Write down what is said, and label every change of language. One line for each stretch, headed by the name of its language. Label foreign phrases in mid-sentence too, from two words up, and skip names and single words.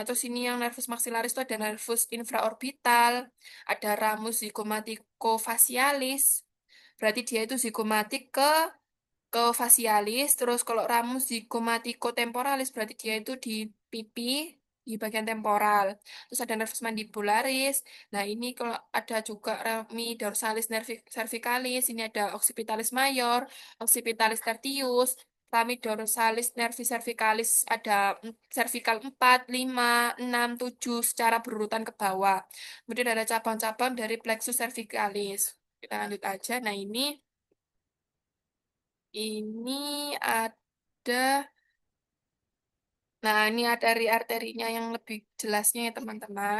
Indonesian: Terus ini yang nervus maxillaris itu ada nervus infraorbital, ada ramus zygomaticofacialis, berarti dia itu zigomatik ke facialis. Terus kalau ramus zygomaticotemporalis berarti dia itu di pipi, di bagian temporal. Terus ada nervus mandibularis. Nah, ini kalau ada juga rami dorsalis cervicalis, ini ada occipitalis mayor, occipitalis tertius, rami dorsalis nervi cervicalis ada cervical 4, 5, 6, 7 secara berurutan ke bawah. Kemudian ada cabang-cabang dari plexus cervicalis. Kita lanjut aja. Nah, ini ada, nah ini arterinya yang lebih jelasnya ya teman-teman.